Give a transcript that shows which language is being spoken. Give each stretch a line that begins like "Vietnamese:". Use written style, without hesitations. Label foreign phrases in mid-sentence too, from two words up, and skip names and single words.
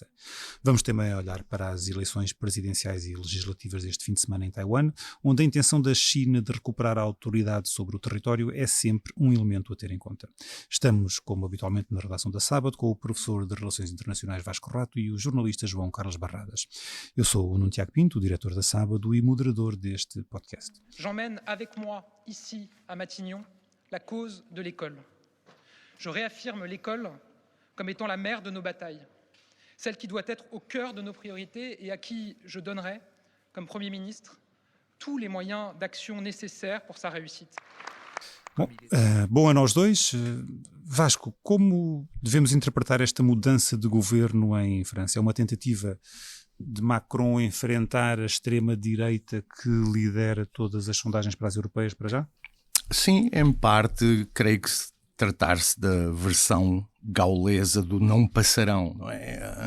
Portuguese: Vamos também olhar para as eleições presidenciais e legislativas deste fim de semana em Taiwan, onde a intenção da China de recuperar a autoridade sobre o território é sempre um elemento a ter em conta. Estamos, como habitualmente na redação da Sábado, com o professor de Relações Internacionais Vasco Rato e o jornalista João Carlos Barradas. Eu sou o Nuno Tiago Pinto, o diretor da Sábado e moderador deste podcast.
French: J'emmène avec moi, ici, à Matignon, la cause de l'école. Je réaffirme l'école comme étant la mère de nos batailles, celle qui doit être au cœur de nos priorités et à qui je donnerai, comme Premier ministre, tous les moyens d'action nécessaires pour sa réussite.
Portuguese: Bom ano aos dois. Vasco, como devemos interpretar esta mudança de governo em França? É uma tentativa de Macron enfrentar a extrema-direita que lidera todas as sondagens para as europeias para já? Sim, em parte, creio que tratar-se da versão gaulesa do não passarão, não é?